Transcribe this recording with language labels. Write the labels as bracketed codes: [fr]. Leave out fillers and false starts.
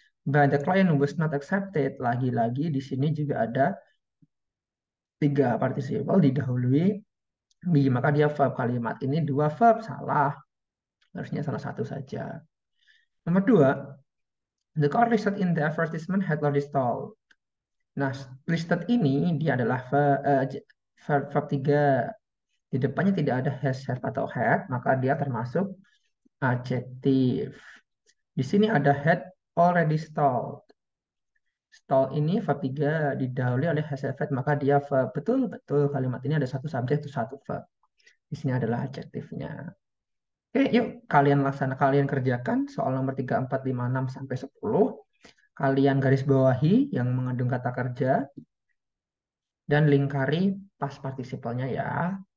[en] But the client was not accepted, [id] lagi-lagi di sini juga ada 3 participle didahului be, maka dia verb. Kalimat ini 2 verb, salah. Harusnya salah satu saja. [en] Nomor 2, the car listed in the advertisement had already stalled. [id] Nah, listed ini dia adalah verb 3. Di depannya tidak ada has, have, atau had, maka dia termasuk adjektif. Di sini ada had already stalled. Stall ini verb 3 didahului oleh has, have, had, maka dia verb. Betul, betul. Kalimat ini ada satu subjek, satu verb. Di sini adalah adjektifnya. Oke, yuk kalian laksana, kalian kerjakan soal nomor 3, 4, 5, 6, sampai 10. Kalian garis bawahi yang mengandung kata kerja dan lingkari past participle-nya ya.